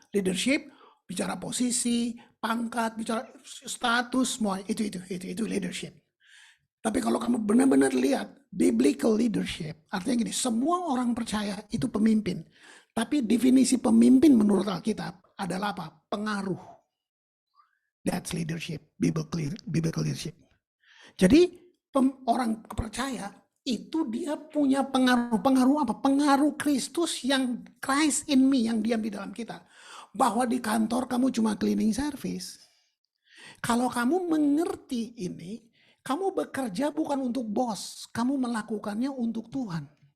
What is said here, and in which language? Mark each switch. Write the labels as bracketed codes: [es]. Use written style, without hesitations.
[id] Leadership, bicara posisi, pangkat, bicara status, semua itu leadership. Tapi kalau kamu benar-benar lihat biblical leadership, artinya gini, semua orang percaya itu pemimpin. Tapi definisi pemimpin menurut Alkitab adalah apa? Pengaruh. [en] That's leadership, biblical leadership. [id] Jadi orang percaya itu dia punya pengaruh apa? Pengaruh Kristus, yang [en] Christ in me, [id] yang diam di dalam kita. Bahwa di kantor kamu cuma cleaning service. Kalau kamu mengerti ini, kamu bekerja bukan untuk bos, kamu melakukannya untuk Tuhan.